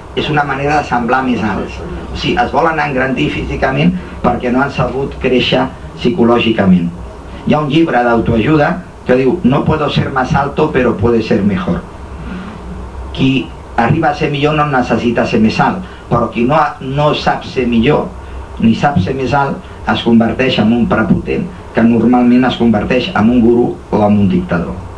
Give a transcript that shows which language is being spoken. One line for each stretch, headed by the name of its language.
Catalan: És una manera de semblar més alts. O sigui, es volen engrandir físicament perquè no han sabut créixer psicològicament. Hi ha un llibre d'autoajuda que diu:
Spanish: no puedo ser más alto pero puede ser mejor.
Catalan: Qui arriba a ser millor no necessita ser més alt, però qui no sap ser millor ni sap ser més alt es converteix en un prepotent, que normalment es converteix en un gurú o en un dictador.